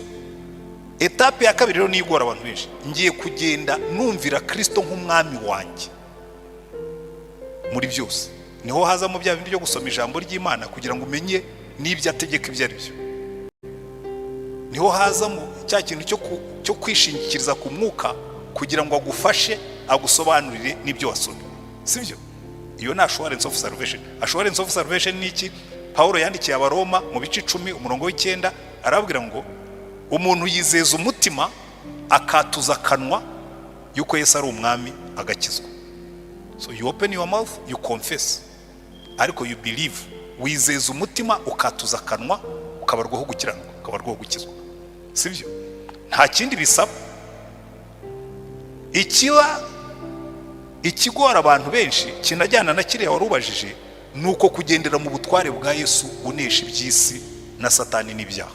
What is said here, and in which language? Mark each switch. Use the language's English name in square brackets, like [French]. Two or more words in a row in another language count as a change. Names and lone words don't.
[Kinyarwanda] Etape ya kabiri rero nigora abantu benshi, ngiye kugenda numvira Kristo nk'umwami wanjye muri byose. Niho hazamo bya bindi byo gusoma ijambo ry'Imana kugira ngo umenye n'ibyo ategeka ibyo ari byo. Niho hazamo cya kintu cyo kwishingikiriza ku mwuka kugira ngo agufashe, agusobanurire n'ibyo wasomye, sibyo? Iyo ni [English] assurance of salvation. Assurance of salvation [Kinyarwanda] ni iki? Paulo yandikiye Abaroma mu bice 10 umurongo w'9 arabwira ngo umuntu yizeza umutima akatuza akanwa yuko Yesu ari umwami agakizwa. [English] So you open your mouth, you confess, ariko you believe. [Kinyarwanda] Wizeza umutima ukatuza akanwa ukabarwaho gukiranuka, ukabarwaho gukizwa, sibyo? Nta kindi bisaba. Ikigora abantu benshi kinajyana na kiriya warubajije, nuko kugendera mu butware bwa Yesu unesha iby'isi na Satani n'ibyaha.